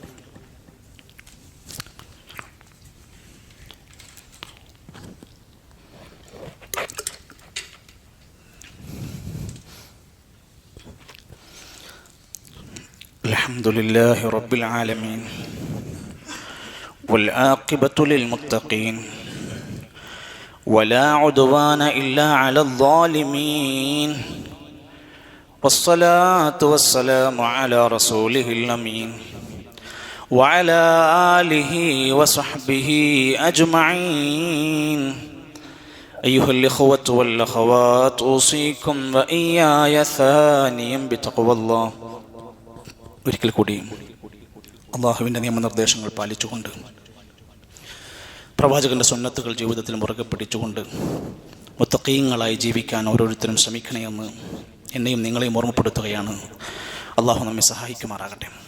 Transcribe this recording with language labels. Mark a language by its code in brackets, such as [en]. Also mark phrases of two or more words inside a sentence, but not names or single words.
[ar] الحمد لله رب العالمين والعاقبة للمتقين ولا عدوان إلا على الظالمين والصلاة والسلام على رسوله الأمين وعلى آله وصحبه أجمعين أيها الإخوة والأخوات أوصيكم وإياي ثانيا بتقوى الله. [ml] ഒരിക്കൽ കൂടി അള്ളാഹുവിൻ്റെ നിയമനിർദ്ദേശങ്ങൾ പാലിച്ചുകൊണ്ട്, പ്രവാചകൻ്റെ സുന്നത്തുകൾ ജീവിതത്തിൽ മുറുകെ പിടിച്ചുകൊണ്ട് മുത്തഖീങ്ങളായി ജീവിക്കാൻ ഓരോരുത്തരും ശ്രമിക്കണമെന്ന് എന്നെയും നിങ്ങളെയും ഓർമ്മപ്പെടുത്തുകയാണ്. അള്ളാഹു നമ്മെ സഹായിക്കുമാറാകട്ടെ.